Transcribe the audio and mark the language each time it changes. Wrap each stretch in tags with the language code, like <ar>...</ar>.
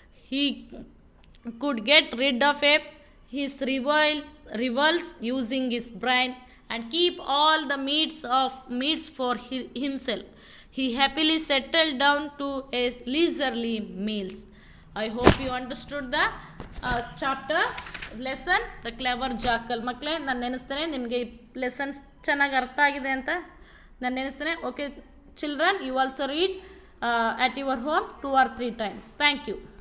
<en>He could get rid of his rivals using his brain and keep all the meats for himself. He happily settled down to a leisurely meals. I hope you understood the chapter lesson, The Clever Jackal.</en> <kn>ಮಕ್ಕಳೇ, ನಾನು ನೆನೆಸ್ತೇನೆ ನಿಮಗೆ ಈ lessons ಚೆನ್ನಾಗಿ ಅರ್ಥ ಆಗಿದೆ ಅಂತ ನಾನು ನೆನೆಸ್ತೇನೆ.</kn> <en>Okay children, you also read at your home 2 or 3 times. Thank you.</en>